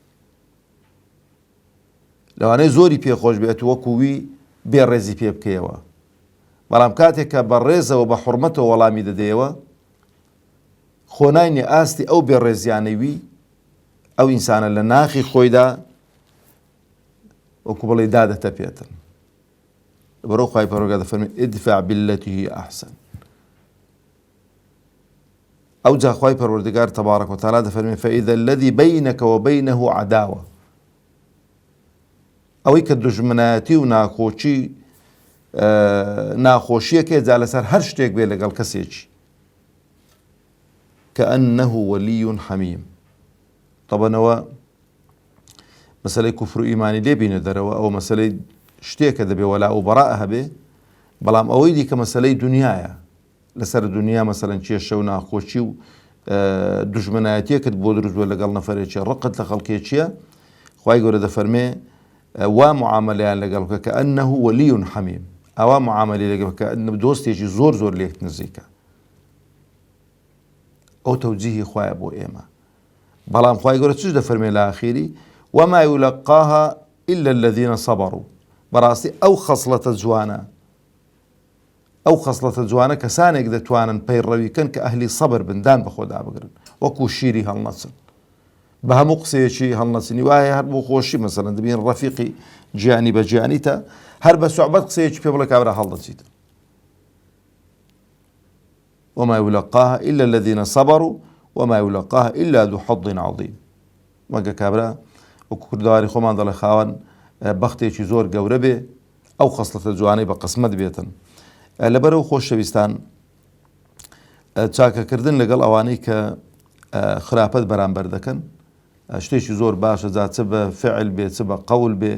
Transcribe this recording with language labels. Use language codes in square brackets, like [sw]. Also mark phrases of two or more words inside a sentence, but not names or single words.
[ckb] لەوانەیە زۆری پێخۆش بێت وەکووی بێڕێزی پێ بکەیەوە، بەڵام کاتێک کە بە ڕێزەوە بە حورمەتەوە وەڵامی دەدەیەوە، خۆناینی ئاستی ئەو بێڕێزیانەوی ئەو ئینسانە لە ناخی خۆیدا وەکو بڵێ دادەتەپێتن. بەرەو خوای پەروەردگار دەفەرمێ [ar] ادفع بالتي هي أحسن. [ckb] ئەو جا خوای پەروەردگار [ar] تەبارەک و تەعالا [ckb] دەفەرمێ [ar] فإذا الذي بينك وبينه عداوة. [ckb] ئەوەی کە دوژمنایەتی و ناخۆشیەکێ جا لەسەر هەر شتێک بێ لەگەڵ کەسێکی، [ar] كأنه ولي حميم. [ckb] طبعاًەوە مەسەلەی کوفر و ئیمانی لێ بینە دەرەوە، ئەو مەسەلەی شتێکە دەبێ وەلا و بەڕاء هەبێ، بەڵام ئەوەی دیکە مەسەلەی دنیایە. لەسەر دنیا مەسەلەن کێشە و ناخۆشی و دوژمنایەتیەکت بۆ دروستبووە لەگەڵ نەفەرێکی ڕقت لە خەڵکێکیە، خوای گەورە دەفەرمێ وا معاملەیان لەگەڵ بکە [ar] كأنه ولي حميم. [ckb] ئەوا معاملەی لەگەڵ بکە دۆستێکی زۆر زۆر لێک نزیکە. ئەو تەوجیهی خوایە بۆ ئێمە. بەڵام خوای گەورە چش دەفەرمێ لە ئاخیری [ar] وما يلقاها إلا الذين صبروا. [ckb] بەڕاستی ئەو خەسڵەتە جوانە، ئەو خەسڵەتە جوانە کەسانێک دەتوانن پەیڕەویکەن کە ئەهلی سەبر بن، دان بە خۆدا بگرن، وەکو شیری هەڵنەچن. بە هەموو قسەیەکی هەڵنەچنی وایە هەر بۆ خۆشی مەسەڵەن دەبین ڕەفیقی گیانی بە گیانیتە هەر بە سوعبەت قسەیەکی پێ بڵێ کابرا هەڵدەچیت. [ar] وما يلقاها إلا الذين صبروا وما يلقاها إلا ذو حظ عظيم. [ckb] وەگە کابرا وەکو کوردەواری خۆمان دەڵێ خاوەن بەختێکی زۆر گەورە بێ ئەو خەسڵەتە جوانەی بە قسمەت بێتن. لەبەرەوە خۆشەویستان چاکەکردن لەگەڵ ئەوانەی کە خراپەت بەرامبەر دەکەن شتێکی زۆر باشە، جا چ بە فعل بێ چ بە قەول بێ.